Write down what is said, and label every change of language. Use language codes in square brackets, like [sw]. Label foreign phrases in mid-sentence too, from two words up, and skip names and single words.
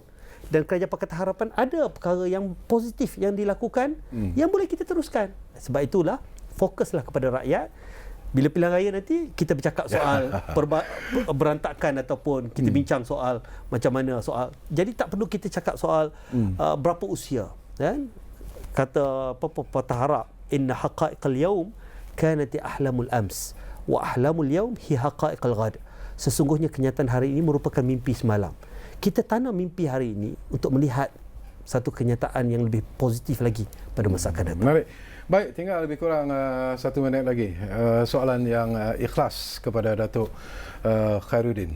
[ms] Dan Kerajaan Pakatan Harapan ada perkara yang positif yang dilakukan yang boleh kita teruskan. Sebab itulah fokuslah kepada rakyat. Bila pilihan raya nanti kita bercakap soal berantakan ataupun kita bincang soal macam mana soal. Jadi tak perlu kita cakap soal berapa usia, kan? Kata Patah Harap, [ar] إن حقائق اليوم كانت أحلام الأمس وأحلام اليوم هي حقائق الغد. [ms] Sesungguhnya kenyataan hari ini merupakan mimpi semalam. Kita tanam mimpi hari ini untuk melihat satu kenyataan yang lebih positif lagi pada masa akan datang. Menarik. Baik, tinggal lebih kurang 1 minit lagi. Soalan yang ikhlas kepada Datuk Khairuddin.